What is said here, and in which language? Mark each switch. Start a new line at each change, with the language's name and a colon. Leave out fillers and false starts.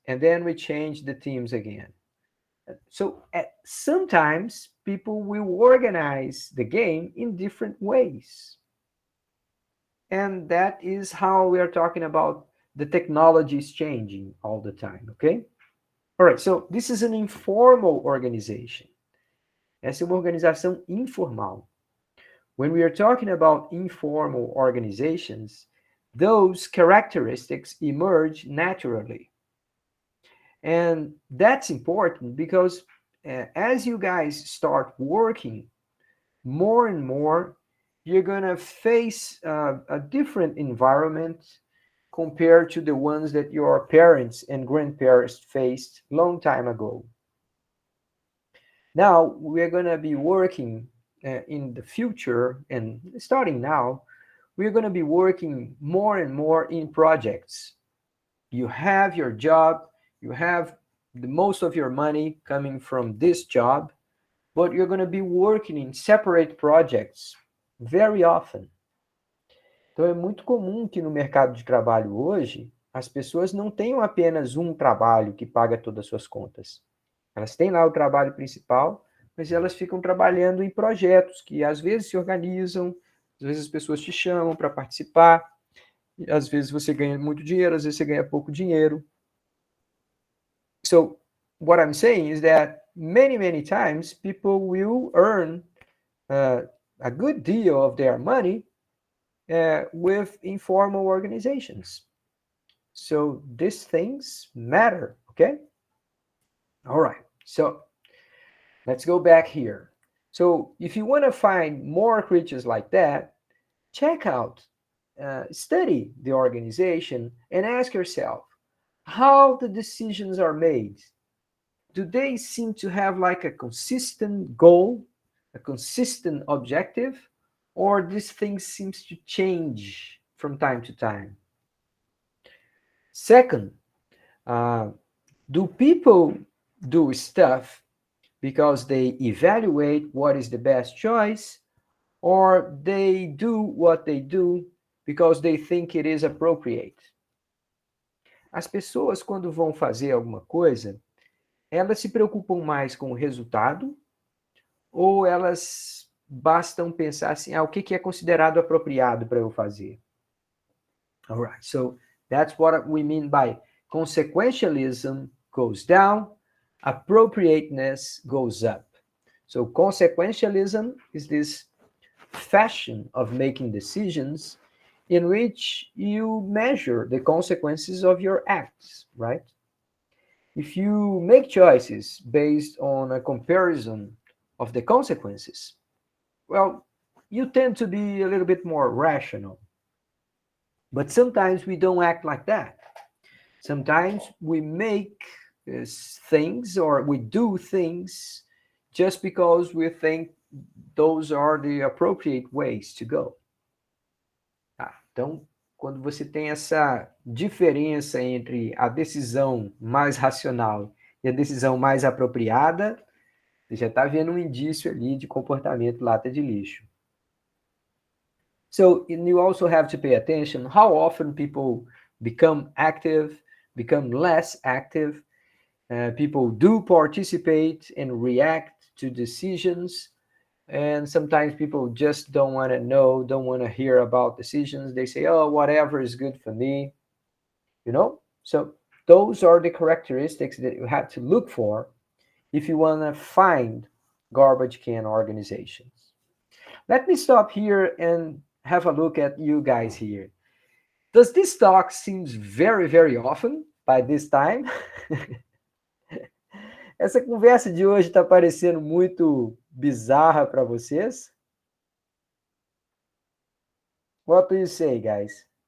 English: And then we change the teams again. So sometimes people will organize the game in different ways. And that is how we are talking about the technology is changing all the time, okay? All right, so this is an informal organization.
Portuguese: Essa é uma organização informal.
English: When we are talking about informal organizations, those characteristics emerge naturally. And that's important because as you guys start working more and more, you're going to face a different environment compared to the ones that your parents and grandparents faced long time ago. Now, we're going to be working in the future, and starting now, we're going to be working more and more in projects. You have your job, you have the most of your money coming from this job, but you're going to be working in separate projects very often.
Portuguese: Então é muito comum que no mercado de trabalho hoje, as pessoas não tenham apenas um trabalho que paga todas as suas contas. Elas têm lá o trabalho principal, mas elas ficam trabalhando em projetos que às vezes se organizam, às vezes as pessoas te chamam para participar, e às vezes você ganha muito dinheiro, às vezes você ganha pouco dinheiro.
English: So what I'm saying is that many times people will earn a good deal of their money with informal organizations. So these things matter, okay? All right, so let's go back here. So if you want to find more creatures like that, check out, study the organization and ask yourself how the decisions are made. Do they seem to have like a consistent goal, a consistent objective, or this thing seems to change from time to time? Second, do people do stuff because they evaluate what is the best choice, or they do what they do because they think it is appropriate?
Portuguese: As pessoas, quando vão fazer alguma coisa, elas se preocupam mais com o resultado ou elas bastam pensar assim, o que é considerado apropriado para eu fazer?
English: All right, so that's what we mean by consequentialism goes down, appropriateness goes up. So consequentialism is this fashion of making decisions in which you measure the consequences of your acts, right? If you make choices based on a comparison of the consequences, well, you tend to be a little bit more rational. But sometimes we don't act like that. Sometimes we make things or we do things just because we think those are the appropriate ways to go.
Portuguese: Então, quando você tem essa diferença entre a decisão mais racional e a decisão mais apropriada, você já está vendo um indício ali de comportamento lata de lixo.
English: So you also have to pay attention how often people become active, become less active. People do participate and react to decisions. And sometimes people just don't want to know, don't want to hear about decisions. They say, oh, whatever is good for me, you know? So those are the characteristics that you have to look for if you want to find garbage can organizations. Let me stop here and have a look at you guys here. Does this talk seems very often by this time?
Portuguese: Essa conversa de hoje está parecendo muito bizarra para vocês?
English: What do you say, guys?